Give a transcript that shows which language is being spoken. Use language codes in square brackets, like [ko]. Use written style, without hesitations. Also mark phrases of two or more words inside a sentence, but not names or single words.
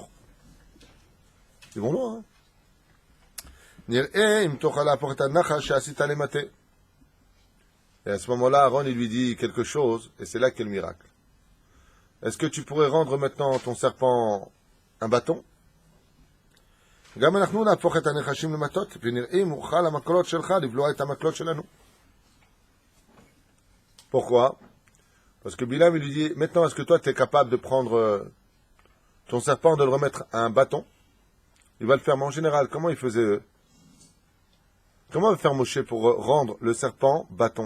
[fr] Ils vont loin, hein. Et à ce moment-là, Aaron il lui dit quelque chose, et c'est là qu'est le miracle. Est-ce que tu pourrais rendre maintenant ton serpent un bâton? [he] גם אנחנו נהפוך את הנחשים למטות, ונראה אם אוכל המקלות שלך לבלוע את המקלות שלנו. [fr] Pourquoi? Parce que Bilam il lui dit, maintenant est-ce que toi tu es capable de prendre ton serpent, de le remettre à un bâton? Il va le faire, mais en général, comment il faisait eux? Comment va faire Moshe pour rendre le serpent bâton?